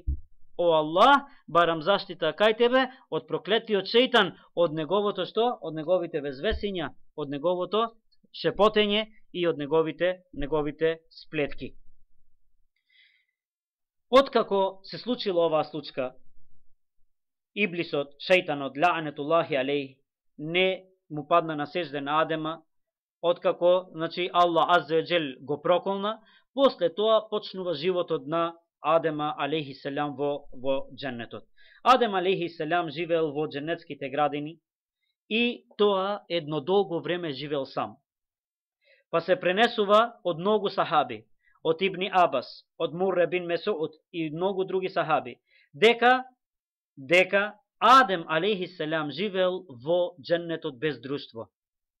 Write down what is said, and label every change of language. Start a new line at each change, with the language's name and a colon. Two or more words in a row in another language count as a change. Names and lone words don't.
Macedonian: О Аллах, барам заштита кај тебе од проклетиот шејтан, од неговото што? Од неговите везвесиња, од неговото шепотење и од неговите сплетки. Откако се случила оваа случка, Иблисот, шејтанот,
Arabic: لعنة الله عليه,
Macedonian: не му падна на сеџде на Адема, откако, значи, Аллах
Arabic: عز وجل
Macedonian: го проколна, после тоа почнува животот на Адема
Arabic: عليه السلام
Macedonian: во дженнетот. Адем
Arabic: عليه السلام
Macedonian: живеел во дженнетските градини и тоа едно долго време живеел сам. Па се пренесува од многу сахаби, од Ибни Абас, од Мурре бин Месуд и многу други сахаби, дека Адем
Arabic: عليه السلام
Macedonian: живеел во дженнетот без друштво.